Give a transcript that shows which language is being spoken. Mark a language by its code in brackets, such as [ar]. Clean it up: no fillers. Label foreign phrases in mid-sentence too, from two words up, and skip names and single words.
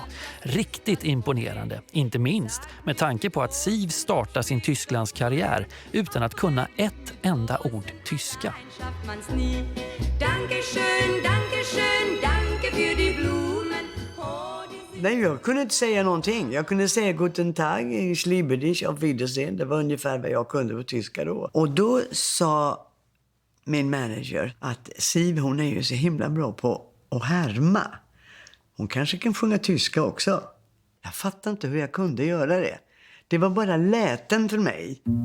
[sv] Riktigt imponerande, inte minst med tanke på att Siw startar sin Tysklands karriär utan att kunna ett enda ord tyska. Nej, jag kunde inte säga någonting. Jag kunde säga [de] Guten Tag, ich liebe dich, auf Wiedersehen. [sv] Det var ungefär vad jag kunde på tyska då. Och då sa min manager att Siw, hon är ju så himla bra på att härma. Hon kanske kan sjunga tyska också. Jag fattar inte hur jag kunde göra det. Det var bara läten för mig.